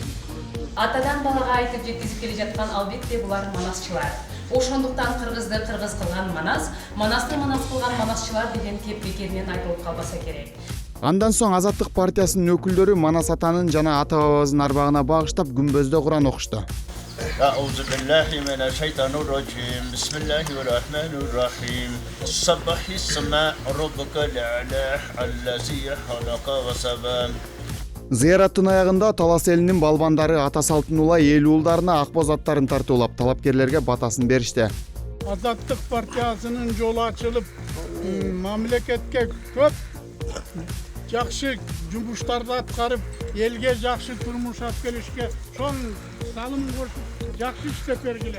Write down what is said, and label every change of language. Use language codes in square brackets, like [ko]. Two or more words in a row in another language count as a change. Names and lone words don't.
[ky] Атадан балага айтып жеткизип келе жаткан албетте булар манасчылар. Ошондуктан кыргызды кыргыз кылган Манас, Манасты Манас кылган манасчылар деген кеп бекеринен айтылып калбаса керек. Андан соң Азаттык партиясынын өкүлдөрү Манас атанын жана ата бабабыздын арбагына багыштап күмбөздө Куран окушту. [ar] أعوذ بالله من الشيطان الرجيم بسم الله الرحمن الرحيم سبح السماء ربك الأعلى الذي خلق وسوى. [ky] Зыяраттын аягында Талас элинин балбандары ата салтын улай эл уулдарына акбоз аттарын тартуулап, талапкерлерге батасын беришти. Азаттык партиясынын жолу ачылып, мамлекетке көп жакшы жумуштарды аткарып, элге жакшы турмуш алып келишке чоң салым кошуп, жакшы иштеп бергиле.